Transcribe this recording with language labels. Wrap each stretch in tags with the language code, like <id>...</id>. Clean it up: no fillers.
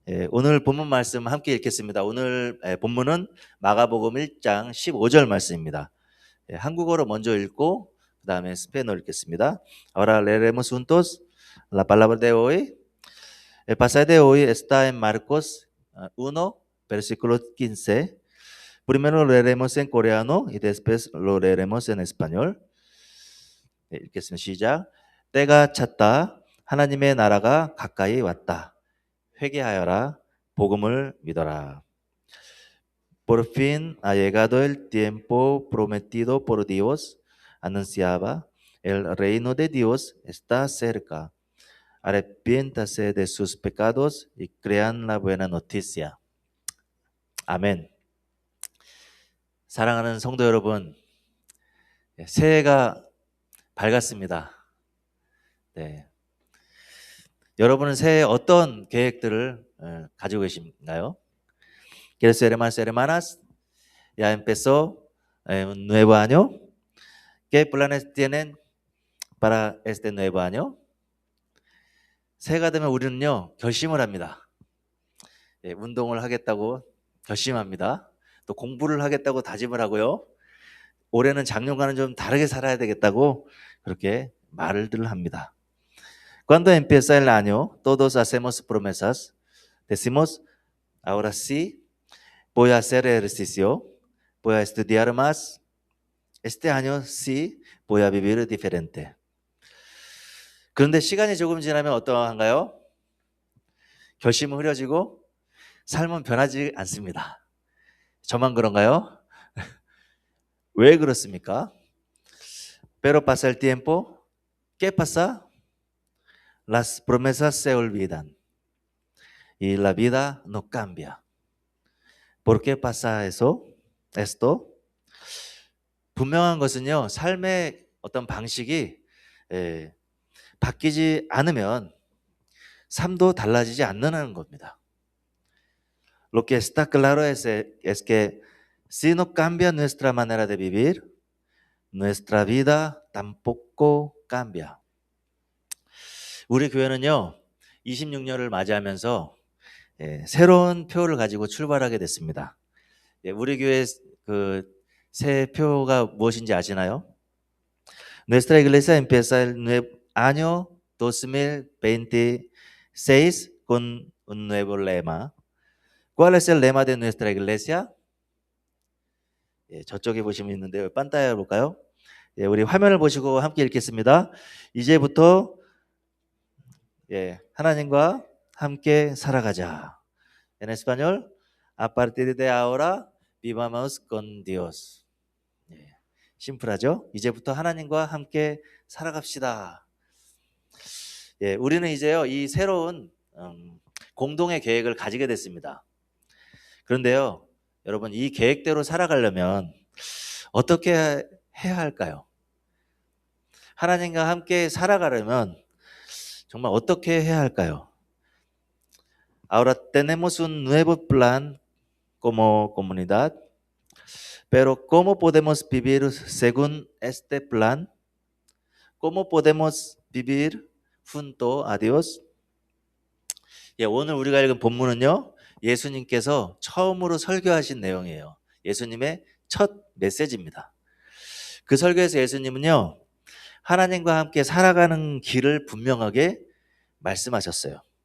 <ko>오늘 본문 말씀 함께 읽겠습니다. 오늘 본문은 마가복음 1장 15절 말씀입니다. 한국어로 먼저 읽고 그 다음에 스페인어로 읽겠습니다.</ko> <es>Ahora leeremos juntos la palabra de hoy. El pasaje de hoy está en Marcos 1, versículo 15. Primero lo leeremos en coreano y después lo leeremos en español.</es> <ko>읽겠습니다. 시작. 때가 찼다. 하나님의 나라가 가까이 왔다. 회개하여라. 복음을 믿어라.</ko> <es>Por fin ha llegado el tiempo prometido por Dios. Anunciaba, el reino de Dios está cerca. Arrepiéntase de sus pecados y crean la buena noticia.</es> <ko>아멘. 사랑하는 성도 여러분, 새해가 밝았습니다. 네. 여러분은 새해 어떤 계획들을 가지고 계신가요?</ko> <es>Queridos hermanos y hermanas, ya empezó un nuevo año. ¿Qué planes tienen para este nuevo año?</es> <ko>새해가 되면 우리는요, 결심을 합니다. 운동을 하겠다고 결심합니다. 또 공부를 하겠다고 다짐을 하고요. 올해는 작년과는 좀 다르게 살아야 되겠다고 그렇게 말을 합니다.</ko> <es>Cuando empieza el año, todos hacemos promesas. Decimos, ahora sí, voy a hacer ejercicio, voy a estudiar más. Este año sí, voy a vivir diferente.</es> <ko>그런데 시간이 조금 지나면 어떠한가요? 결심은 흐려지고 삶은 변하지 않습니다. 저만 그런가요? 왜 그렇습니까?</ko> <es>Pero pasa el tiempo, ¿qué pasa? Las promesas se olvidan y la vida no cambia. ¿Por qué pasa eso? Esto?</es> <ko>분명한 것은요, 삶의 어떤 방식이 바뀌지 않으면 삶도 달라지지 않는 겁니다.</ko> <es>Lo que está claro es que si no cambia nuestra manera de vivir, nuestra vida tampoco cambia.</es> <ko>우리 교회는요, 26년을 맞이하면서 새로운 표를 가지고 출발하게 됐습니다. 우리 교회 그 새 표가 무엇인지 아시나요?</ko> <es>Nuestra iglesia empieza el año 2026 con un nuevo lema. ¿Cuál es el lema de nuestra iglesia?</es> <ko>저쪽에 보시면 있는데요. 판타에 볼까요? 우리 화면을 보시고 함께 읽겠습니다. 이제부터 하나님과 함께 살아가자.</ko> <es>En español, a partir de ahora vivamos con Dios.</es> <ko>심플하죠? 이제부터 하나님과 함께 살아갑시다. 우리는 이제요, 이 새로운 공동의 계획을 가지게 됐습니다. 그런데요, 여러분, 이 계획대로 살아가려면 어떻게 해야 할까요? 하나님과 함께 살아가려면 정말 어떻게 해야 할까요?</ko> <es>Ahora tenemos un nuevo plan como comunidad, pero ¿cómo podemos vivir según este plan? ¿Cómo podemos vivir junto a Dios?</es> <ko>오늘 우리가 읽은 본문은요, 예수님께서 처음으로 설교하신 내용이에요. 예수님의 첫 메시지입니다. 그 설교에서 예수님은요, 하나님과 함께 살아가는 길을 분명하게 말씀하셨어요.</ko>